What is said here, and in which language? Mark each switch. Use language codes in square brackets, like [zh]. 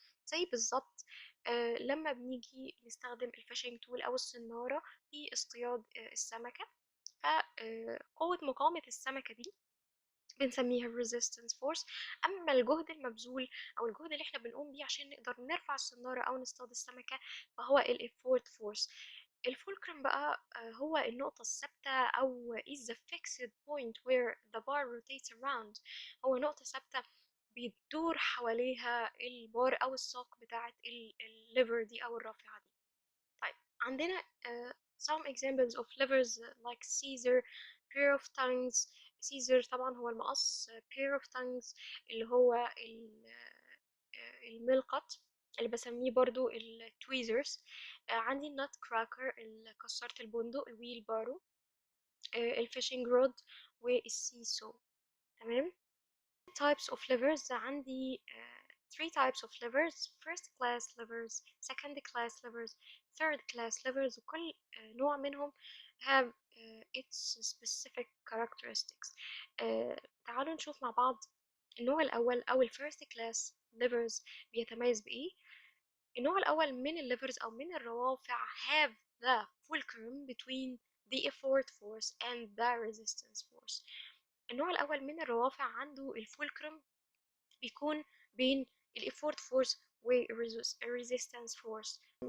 [ar] زي بالظبط لما بنيجي نستخدم الفishing tool أو الصنارة في اصطياد السمكة، فقوة مقاومة السمكة دي بنسميها resistance force. أما الجهد المبذول أو الجهد اللي احنا بنقوم بيه عشان نقدر نرفع الصنارة أو نصطاد السمكة فهو ال effort force. الفولكرم بقى هو النقطة الثابتة أو [en] is the fixed point where the bar rotates around. [ar] هو نقطة ثابتة بيدور حواليها البار أو الساق بتاعة الليفر دي أو الرافعة دي. طيب عندنا [en] some examples of levers like Caesar, pair of tongues. [ar] Caesar طبعا هو المقص، [en] pair of tongues [ar] اللي هو الملقط اللي بسميه برضو التويزرز. عندي النut كراكر كسرة البندق، الويل بارو، الفishing رود، والسيسو. [en] تمام؟ types of levers [ar] عندي [en] three types of levers: first class levers, second class levers, third class levers. [ar] وكل نوع منهم [en] have its specific characteristics. [ar] تعالوا نشوف مع بعض النوع الأول أو ال first class levers بيتميز بإيه. النوع الأول من الليفرز أو من الروافع [en] have the fulcrum between the effort force and the resistance force. [ar] النوع الأول من الروافع عنده الفولكرم بيكون بين الإفورت فورس والريزيستنس فورس.